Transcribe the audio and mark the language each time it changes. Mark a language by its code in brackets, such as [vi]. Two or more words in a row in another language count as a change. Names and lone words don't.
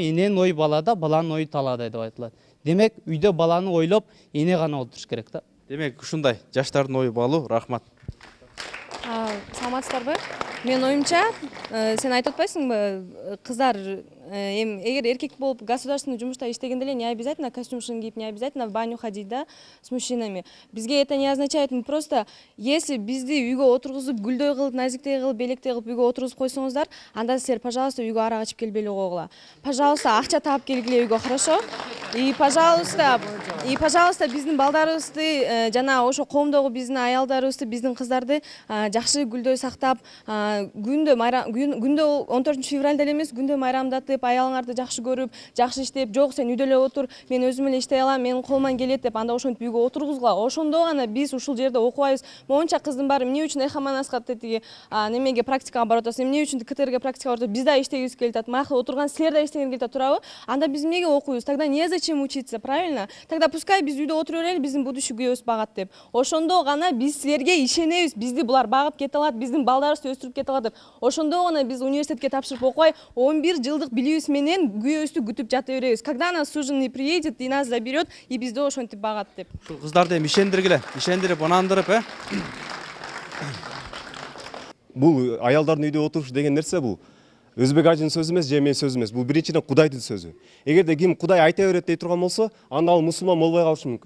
[ky] Эненин ою балада, баланын ою талада деп айтылат. Демек үйдө баланы ойлоп, эне гана отуруш керек да. Демек ушундай жаштардын ою баалуу. Рахмат. Саламатсыздарбы? Мен оюмча, сен айтып атпайсыңбы, кыздар эгер эркек болуп государственный жумушта иштегенде эле [ru] не обязательно [ky] костюм кийип, [ru] не обязательно в баню ходить, да, с мужчинами. [ky] Бизге [ru] это не означает, просто если [ky] бизди үйгө отургузуп, гүлдөй кылып, назиктей кылып, белектей кылып үйгө отургузуп койсоңуздар, анда силер, пожалуйста, үйгө арак ичип келбей койгула. Пожалуйста, акча таап келгиле үйгө, [ru] хорошо? И пожалуйста, [ky] биздин балдарыбызды жана ошо коомдогу биздин аялдарыбызды, биздин кыздарды жакшы гүлдөй сактап, күндө 14 февралда эле эмес, күндө майрамдатып, аялыңарды жакшы көрүп, жакшы иштеп, жок сен үйдө эле отур, мен өзүм эле иштей алам, менин колуман келет деп, анда ошентип үйгө отургузгула. Ошондо гана биз ушул жерде окубайбыз. Моунча кыздын баары эмне үчүн эхомонастка тиги немеге практикага барып атасың, эмне үчүн КТРге практикага барып атасың, биз да иштегибиз келип атат, мага отурган силер да иштегиңер келип атат, туурабы? Анда биз эмнеге окуйбуз? [ru] Тогда незачем учиться, правильно? Тогда пускай [ky] биз үйдө отура берели, биздин будущий күйөөбүз багат деп. Ошондо гана биз силерге ишенебиз, бизди булар багып кете алат, биздин балдарыбызды өстүрүп кете алат деп. Ошондо гана биз университетке тапшырып окубай, 11 жылдык билүүбүз менен күйөөбүздү күтүп жата беребиз. [ru] Когда нас суженый приедет и нас заберет, и [ky] бизди ошентип багат деп. Ушул кыздарды эми ишендирип, ынандырып, Бул аялдардын үйдө отуруш деген нерсе бул өзбек ажынын сөзү эмес, же менин сөзүм эмес. Бул биринчиден Кудайдын сөзү. Эгерде ким Кудай айта берет дей турган болсо, анда ал мусулман болбой калышы мүмкүн.